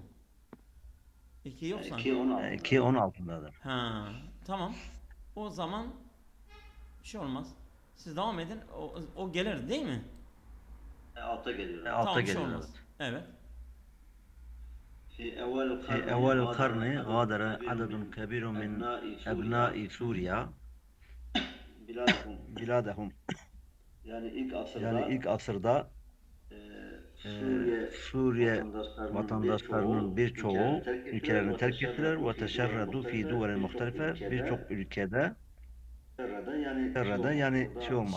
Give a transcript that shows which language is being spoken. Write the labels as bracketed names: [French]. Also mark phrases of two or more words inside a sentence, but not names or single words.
[Turkish] İki yoksa. İki on altı. İki 16'dadır. Ha, tamam. O zaman bir şey olmaz. Siz devam edin. O gelir değil mi? Alta geliyor. Alta Tamam, bir şey geliyor, olmaz. Evet. [Arabic] في أول في أول القرن غادر عدد كبير من أبناء سوريا بلادهم. [Turkish] Yani ilk asırda Yani ilk asırda Suriye vatandaşlarının birçoğu ülkelerini terk ettiler ve [Arabic] تشردوا في دول مختلفة, [Turkish] birçok ülkede yani şey olmak,